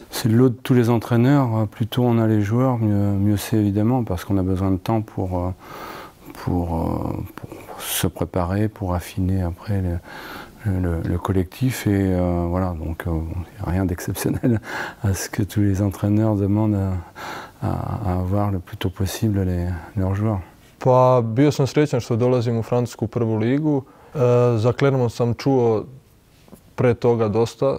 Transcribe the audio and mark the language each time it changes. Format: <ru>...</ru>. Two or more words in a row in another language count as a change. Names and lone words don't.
<fr>C'est le lot de tous les entraîneurs, plus tôt on a les joueurs, mieux c'est évidemment, parce qu'on a besoin de temps pour se préparer, pour affiner après le collectif et voilà, donc il n'y a rien d'exceptionnel à ce que tous les entraîneurs demandent à avoir le plus tôt possible leurs joueurs.</fr> <sr>Pa bio sam srećan što dolazim u francusku prvu ligu. Za Clermont sam čuo pre toga dosta.</sr>